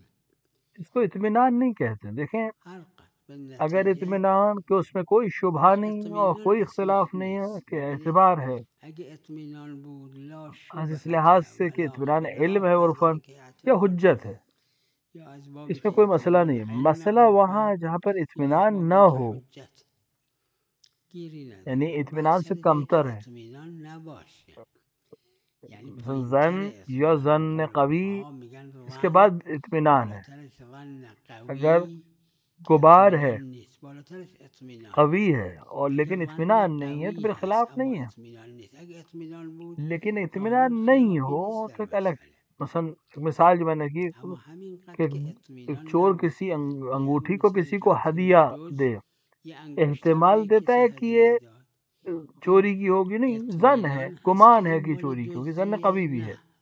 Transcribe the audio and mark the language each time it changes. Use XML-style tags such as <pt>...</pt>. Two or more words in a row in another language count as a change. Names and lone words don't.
<ur>اس کو اطمینان نہیں کہتے۔ دیکھیں، اگر اطمینان کہ اس میں کوئی شبہ نہیں اور کوئی اختلاف نہیں ہے کہ اعتبار ہے، اس لحاظ سے کہ اطمینان علم ہے عرفاً یا حجت ہے، اس میں کوئی مسئلہ نہیں ہے۔ مسئلہ وہاں جہاں پر اطمینان نہ ہو، یعنی اطمینان سے کمتر ہے، زن یا زن قوی، اس کے بعد اطمینان ہے۔ اگر غبار ہے، قوی ہے اور لیکن اطمینان نہیں ہے تو پھر خلاف نہیں ہے۔ لیکن اطمینان نہیں ہو تو ایک الگ، مثلا مثال جو میں نے کی کہ ایک چور کسی انگوٹھی کو کسی کو ہدیہ دے، احتمال دیتا ہے کہ یہ چوری کی ہوگی، نہیں، ظن ہے، گمان ہے کہ چوری کی ہوگی، ظن قوی بھی ہے۔</ur>